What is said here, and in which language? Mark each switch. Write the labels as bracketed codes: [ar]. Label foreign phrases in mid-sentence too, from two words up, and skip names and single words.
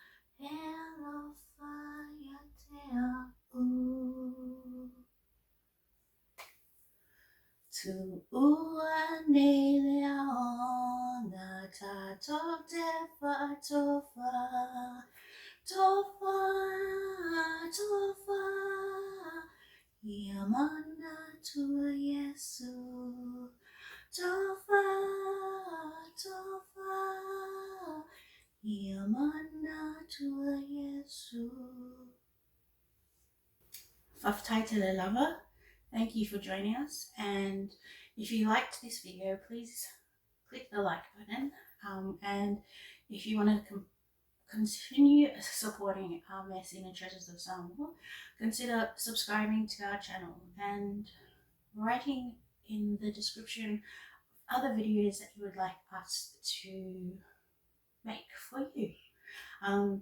[sm] Tu ua nei lea ona tatou te whaatofa, tofa, tofa, ia manatua lesu, tofa, tofa, ia manatua lesu. Untitled Lava. [en] Thank you for joining us, and if you liked this video, please click the like button, and if you want to continue supporting our messy and treasures of Samoa, consider subscribing to our channel and writing in the description other videos that you would like us to make for you.